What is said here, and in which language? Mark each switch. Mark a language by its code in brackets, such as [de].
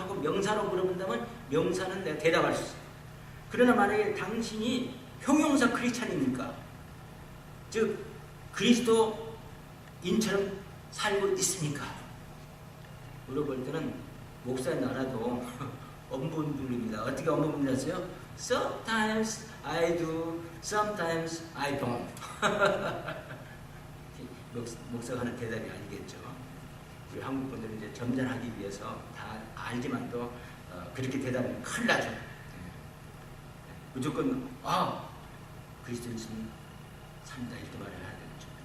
[ko] 하고 명사로 물어본다면 명사는 내가 대답할 수 있어요. 그러나 만약에 당신이 형용사 크리스찬입니까? 즉 그리스도인처럼 살고 있습니까? 물어볼 때는 목사의 나라도 엄분분입니다. 어떻게 엄분분이었어요? [en] Sometimes I do, sometimes I don't. [ko] 목사가 하는 대답이 아니겠죠. 우리 한국 분들은 이제 점잖하기 위해서 다 알지만 또 그렇게 대답하면 큰일 나죠. 무조건 그리스도 있으면 산다 이렇게 말을 해야 되겠죠.